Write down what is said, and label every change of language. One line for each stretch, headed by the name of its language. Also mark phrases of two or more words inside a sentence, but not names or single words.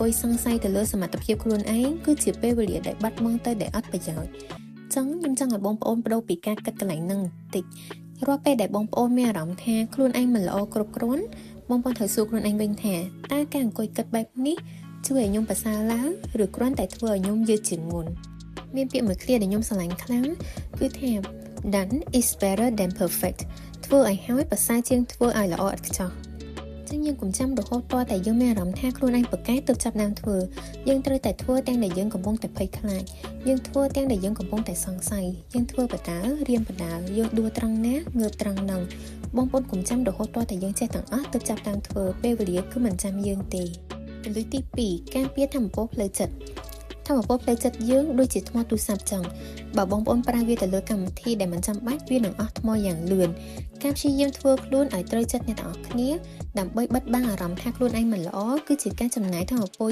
Khmer: យសង្ស័យទៅលើសមត្ថភាពខ្លួនឯងគឺជាពេលវេលាដែលបាត់បង់ទៅដែលអត់ប្រយោជន៍ចឹងខ្ញុំចង់ឲ្យបងប្អូនបដូរពីការគិតកន្លែងហ្នឹងបន្តិចរាល់ពេលដែលបងប្អូនមានអារម្មណ៍ថាខ្លួនឯងមិនល្អគ្រប់គ្រាន់បងប្អូនត្រូវសួរខ្លួនឯងវិញថាតើការអង្គុយគិតបែបនេះជួយឲ្យខ្ញុំប្រសើរឡើងឬគ្រាន់តែធ្វើឲ្យខ្ញុំយឺតជាងមុនមានពាក្យមួយឃ្លាដែលខ្ញុំស្រឡាញ់ខ្លាំងគឺថា
English: done is better than
Khmer: perfect ធ្វើឲ្យហើយប្រសើរជាងធ្វើឲ្យល្អឥតខ្ចោះចឹងយើងកុំចាំរហូតតតែយើងមានអារម្មណ៍ថាខ្លួនឯងប្រកែកទើបចាប់ដើមធ្វើយើងត្រូវតែធ្វើទាំងដែល យើងកំពុងតែភ័យខ្លាចយើងធ្វើទាំងដែលយើងកំពុងតែសង្ស័យយើងធ្វើបដារៀនបដាយើងដួលត្រង់ណាងើបត្រង់ហ្នឹងបងប្អូនកុំចាំរហូតតតែយើងចេះទាំងអស់ទើបចាប់ដើមធ្វើពេលវេលាគឺមិនចាំយើងទេគន្លឹះទី2ការពារធម៌ពលផ្លូវចិត្តធម៌ពលផ្លូវចិត្តយើងដូចជាថ្មទូរស័ព្ទចឹងបើបងប្អូនប្រើវាទៅលើកម្មវិធីដែលមិនចាំបាច់វានឹងអស់ថ្មយ៉ាងលឿនការព្យាយាមធ្វើខ្លួនឲ្យត្រូវចិត្តអ្នកទាំងអស់គ្នាដើម្បីបិទបាំងអារម្មណ៍ថាខ្លួនឯងមិនល្អគឺជាការចំណាយធម៌ពល